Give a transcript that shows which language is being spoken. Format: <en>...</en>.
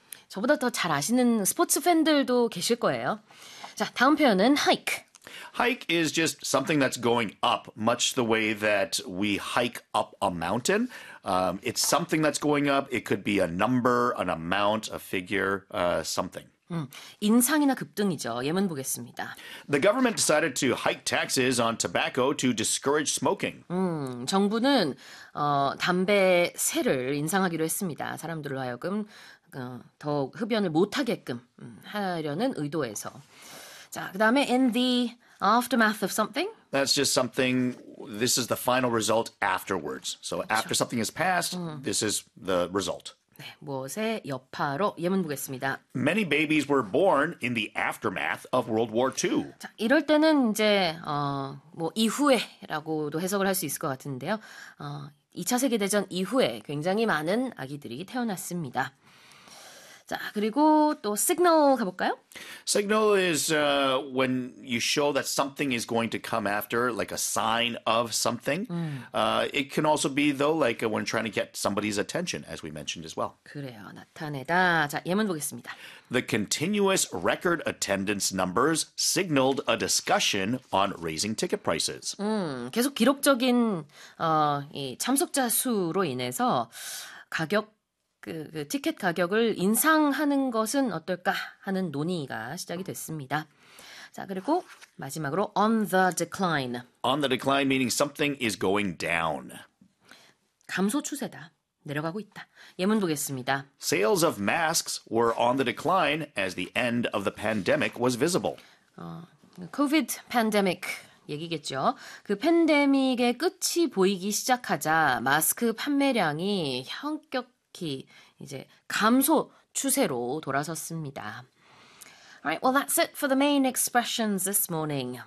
<ko>저보다 더 잘 아시는 스포츠 팬들도 계실 거예요. 자, 다음 표현은 hike.</ko> <en>Hike is just something that's going up, much the way that we hike up a mountain. It's something that's going up. It could be a number, an amount, a figure, something.</en> <ko>인상이나 급등이죠. 예문 보겠습니다.</ko> <en>The government decided to hike taxes on tobacco to discourage smoking.</en> <ko>정부는 담배 세를 인상하기로 했습니다. 사람들로 하여금 더 흡연을 못하게끔 하려는 의도에서. 자, 그다음에</ko> <en>in the aftermath of something. That's just something, this is the final result afterwards.</en> <ko>So 그렇죠.</ko> <en>after something has passed, this is the result.</en> <ko>네, 무엇의 여파로 예문 보겠습니다.</ko> <en>Many babies were born in the aftermath of World War II.</en> <ko>자, 이럴 때는 이제 뭐 이후에라고도 해석을 할 수 있을 것 같은데요. 2차 세계 대전 이후에 굉장히 많은 아기들이 태어났습니다. 자, 그리고 또 signal 가볼까요?</ko> <en>Signal is when you show that something is going to come after, like a sign of something. It can also be, though, like when trying to get somebody's attention, as we mentioned as well.</en> <ko>그래요, 나타내다. 자, 예문 보겠습니다.</ko> <en>The continuous record attendance numbers signaled a discussion on raising ticket prices.</en> <ko>계속 기록적인 이 참석자 수로 인해서 가격 그 티켓 가격을 인상하는 것은 어떨까 하는 논의가 시작이 됐습니다. 자, 그리고 마지막으로</ko> <en>on the decline. On the decline meaning something is going down.</en> <ko>감소 추세다. 내려가고 있다. 예문 보겠습니다.</ko> <en>Sales of masks were on the decline as the end of the pandemic was visible.</en> <ko>COVID pandemic 얘기겠죠. 그 팬데믹의 끝이 보이기 시작하자 마스크 판매량이 현격 특히 이제 감소 추세로 돌아섰습니다.</ko> <en>Alright, well that's it for the main expressions this morning.</en>